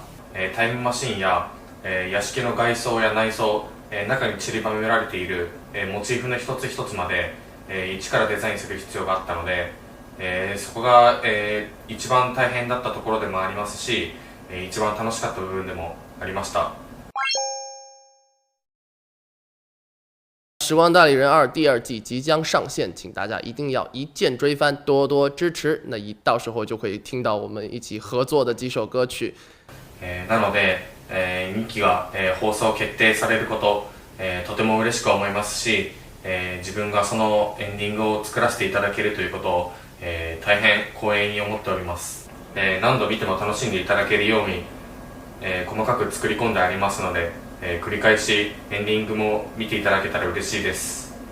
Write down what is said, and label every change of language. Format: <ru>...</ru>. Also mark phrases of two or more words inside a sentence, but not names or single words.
<ja>タイムマシンや、屋敷の外装や内装、中に散りばめられているモチーフの一つ一つまで、一からデザインする必要があったので、そこが、一番大変だったところでもありますし、一番楽しかった部分でもありました。</ja> <zh>时光代理人2第2季即将上线，请大家一定要一键追番，多多支持。那到时候就可以听到我们一起合作的几首歌曲。</zh> <ja>なので、2期が、放送決定されること、とても嬉しく思いますし、自分がそのエンディングを作らせていただけるということを、大変光栄に思っております。何度見ても楽しんでいただけるように、細かく作り込んでありますので、繰り返しエンディングも見ていただけたら嬉しいです。</ja>